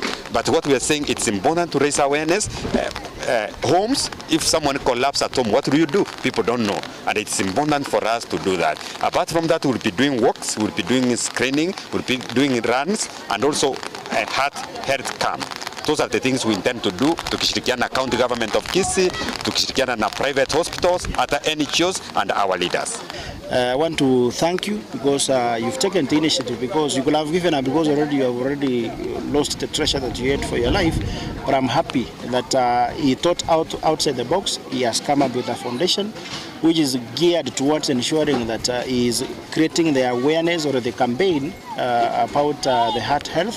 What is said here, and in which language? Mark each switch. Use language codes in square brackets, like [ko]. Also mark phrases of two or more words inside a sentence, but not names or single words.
[en] But what we are saying, it's important to raise awareness. Homes, if someone collapses at home, what do you do? People don't know, and it's important for us to do that. Apart from that, we'll be doing walks, we'll be doing screening, we'll be doing runs, and also a health camp. Those are the things we intend to do, [sw] tukishirikiana na [en] county government of Kisii, [sw] tukishirikiana na [en] private hospitals, other NGOs, and our leaders. I want to thank you because you've taken the initiative, because you could have given up because you have already lost the treasure that you had for your life. But I'm happy that he thought outside the box. He has come up with a foundation which is geared towards ensuring that is creating the awareness or the campaign about the heart health